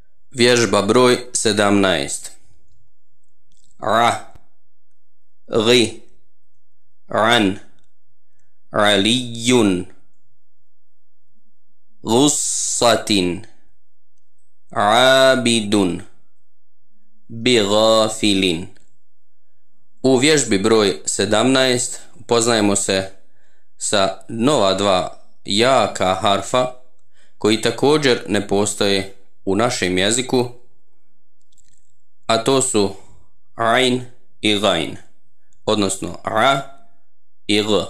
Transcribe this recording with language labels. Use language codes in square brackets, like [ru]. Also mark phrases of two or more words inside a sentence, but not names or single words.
[bs] Vježba broj 17. [ar] را، ري، ران، عليٌّ، غصّةٍ، عابدٌ، بغافلين. [bs] U vježbi broj 17 upoznajemo se sa nova dva jaka harfa koji također ne postoje u našem jeziku, a to su ain i gain, odnosno a i g.